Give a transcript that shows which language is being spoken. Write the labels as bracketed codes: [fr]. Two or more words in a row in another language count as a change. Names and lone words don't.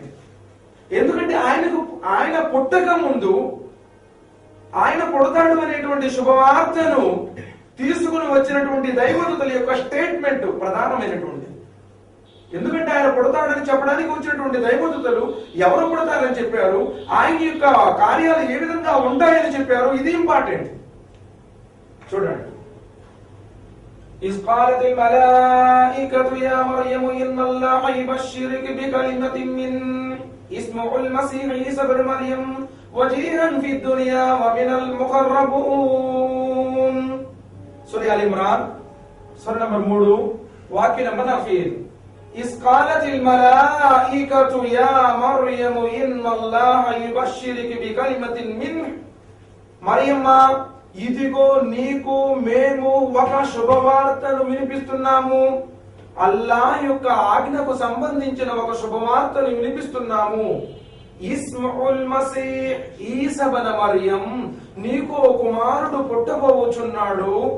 [te] ఎందుకంటే ఆయన పుట్టక ముందు ఆయన పుడతాడు అనేటువంటి శుభవార్తను తీసుకుని వచ్చినటువంటి దైవదూతల యొక్క స్టేట్మెంట్ ప్రధానమైనటువంటి. ఎందుకంటే ఆయన పుడతాడని చెప్పడానికి వచ్చినటువంటి దైవదూతలు ఎవరు పుడతారని చెప్పారు, ఆయన యొక్క కార్యాలు ఏ విధంగా ఉంటాయని చెప్పారు. ఇది ఇంపార్టెంట్. చూడండి. [ar] إذ قالت الملائكة يا مريم إن الله يبشرك بكلمة منه اسمه المسيح عيسى ابن مريم وجيها في الدنيا ومن المقربون. [te] సూరా ఆలె ఇమ్రాన్ సూరా నంబర్ 3 వాక్యం నంబర్ 4. [ar] إذ قالت الملائكة يا مريم إن الله يبشرك بكلمة منه. مريم, [te] ఇదిగో నీకు మేము ఒక శుభవార్తను వినిపిస్తున్నాము. అల్లాహ్ యొక్క ఆజ్ఞకు సంబంధించిన ఒక శుభవార్తను వినిపిస్తున్నాము. [ar] اسمه المسيح عيسى ابن مريم, [te] నీకు కుమారుడు పుట్టబోచున్నాడు.